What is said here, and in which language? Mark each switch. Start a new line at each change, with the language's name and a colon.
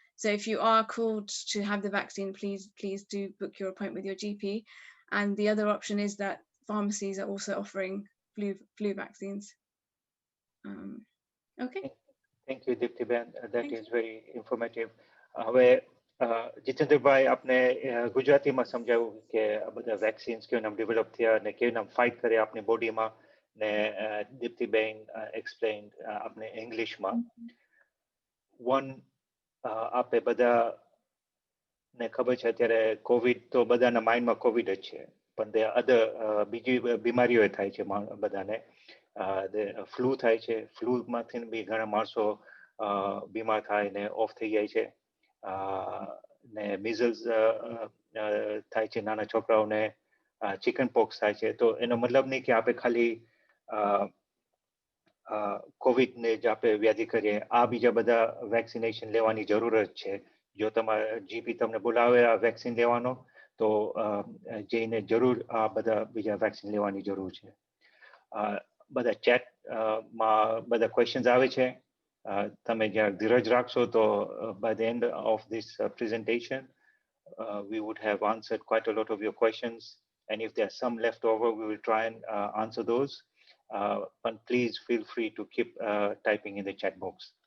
English: So if you are called to have the vaccine, please do book your appointment with your GP. And the other option is that pharmacies are also offering flu vaccines. Okay. Thank you, Dipti-ben. That is very informative.
Gujarati: હવે જીતેન્દ્રભાઈ આપને ગુજરાતીમાં સમજાવ્યું કે આ બધા vaccines કેવી નામ develop થયા અને કેવી નામ ફાઇટ કરે આપણી બોડીમાં, ને દીપ્તિબેન એક્સપ્લેન આપને ઇંગ્લિશમાં. વન આપે બધાને ખબર છે અત્યારે કોવિડ તો બધાના માઇન્ડમાં કોવિડ જ છે, પણ તે અધર બીજી બીમારીઓ થાય છે બધાને. ફ્લૂ થાય છે, ફ્લૂમાંથી બી ઘણા માણસો બીમાર થાય ને ઓફ થઈ જાય છે, ને મિઝલ્સ થાય છે નાના છોકરાઓને, ચિકન પોક્સ થાય છે. તો એનો મતલબ નહીં કે આપણે ખાલી કોવિડને જ આપણે વ્યાધિ કરીએ. આ બીજા બધા વેક્સિનેશન લેવાની જરૂરત છે. જો તમારા જીપી તમને બોલાવે આ વેક્સિન લેવાનો, તો જઈને જરૂર આ બધા બીજા વેક્સિન લેવાની જરૂર છે. બધા ચેટમાં બધા ક્વેશ્ચન્સ આવે છે, તમે જ્યાં ધીરજ રાખશો તો
English: by the end of this presentation, we would have answered quite a lot of your questions. And if there are some left over, we will try and answer those. But please feel free to keep typing in the chat box.